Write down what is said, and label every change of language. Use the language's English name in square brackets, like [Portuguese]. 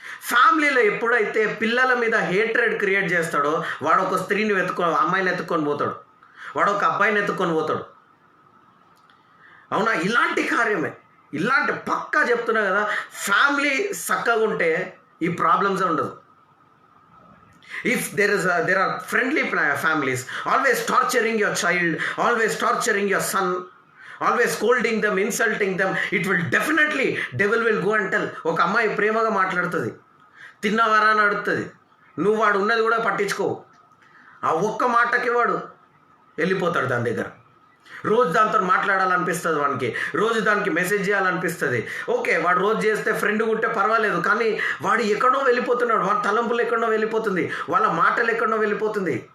[Telugu] ఫ్యామిలీలో ఎప్పుడైతే పిల్లల మీద హేట్రెడ్ క్రియేట్ చేస్తాడో వాడు ఒక స్త్రీని అమ్మాయిని ఎత్తుకొని పోతాడు, వాడు ఒక అబ్బాయిని ఎత్తుకొని పోతాడు. అవునా? ఇలాంటి కార్యమే, ఇలాంటి పక్కా చెప్తున్నా కదా. ఫ్యామిలీ చక్కగా ఉంటే ఈ ప్రాబ్లమ్స్ ఉండదు. [English] If there are friendly families, always torturing your child, always torturing your son, always scolding them, insulting them, it will definitely, devil will go and tell. [Telugu] ఒక అమ్మాయి ప్రేమగా మాట్లాడుతుంది, తిన్నవారా అని అడుగుతుంది, నువ్వు వాడు ఉన్నది కూడా పట్టించుకోవు. ఆ ఒక్క మాటకి వాడు వెళ్ళిపోతాడు దాని దగ్గర. రోజు దాంతో మాట్లాడాలనిపిస్తుంది వానికి, రోజు దానికి మెసేజ్ చేయాలనిపిస్తుంది. ఓకే, వాడు రోజు చేస్తే ఫ్రెండ్ ఉంటే పర్వాలేదు, కానీ వాడు ఎక్కడో వెళ్ళిపోతున్నాడు, వాడి తలంపులు ఎక్కడో వెళ్ళిపోతుంది, వాళ్ళ మాటలు ఎక్కడో వెళ్ళిపోతుంది.